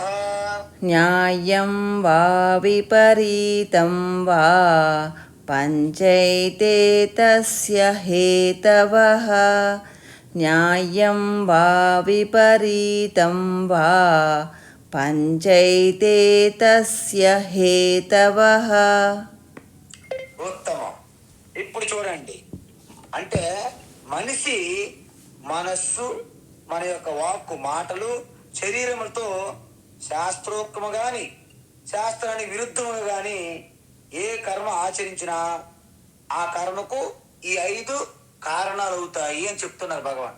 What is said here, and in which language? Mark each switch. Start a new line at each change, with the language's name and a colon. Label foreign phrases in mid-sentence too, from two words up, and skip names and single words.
Sanskrit: न्याय्यं वा विपरीतं वा पञ्चैते तस्य हेतवः न्याय्यं वा विपरीतं वा पञ्चैते तस्य हेतवः
Telugu: ఉత్తమం. ఇప్పుడు చూడండి, అంటే మనిషి మనస్సు, మన యొక్క వాక్కు, మాటలు, శరీరములతో శాస్త్రోక్తము గాని శాస్త్రానికి విరుద్ధముగా గాని ఏ కర్మ ఆచరించినా ఆ కర్మకు ఈ 5 కారణాలు అవుతాయి అని చెప్తున్నారు భగవాన్.